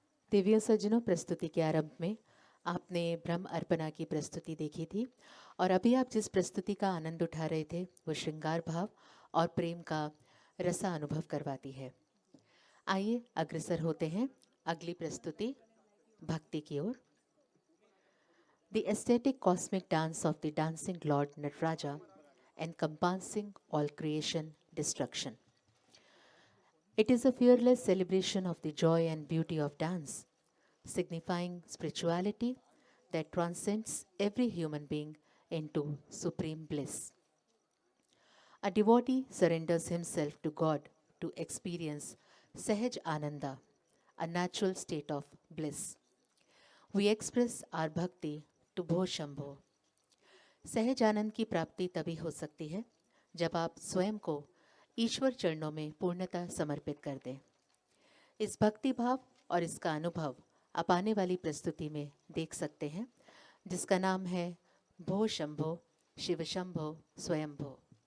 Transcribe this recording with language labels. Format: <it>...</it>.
<hi>दिव्य सज्जनों, प्रस्तुति के आरंभ में आपने ब्रह्म अर्पणा की प्रस्तुति देखी थी और अभी आप जिस प्रस्तुति का आनंद उठा रहे थे वो श्रृंगार भाव और प्रेम का रसा अनुभव करवाती है। आइए अग्रसर होते हैं अगली प्रस्तुति भक्ति की ओर।</hi> <en>The aesthetic cosmic dance of the dancing lord Nataraja encompassing all creation destruction. It is a fearless celebration of the joy and beauty of dance, signifying spirituality that transcends every human being into supreme bliss. A devotee surrenders himself to God to experience Sahaj Ananda, a natural state of bliss. We express our bhakti to Bho Shambho.</en> <hi>सहज आनंद की प्राप्ति तभी हो सकती है जब आप स्वयं को ईश्वर चरणों में पूर्णतः समर्पित कर दें। इस भक्ति भाव और इसका अनुभव आप आने वाली प्रस्तुति में देख सकते हैं, जिसका नाम है भो शंभो शिव शंभो स्वयंभो।</hi>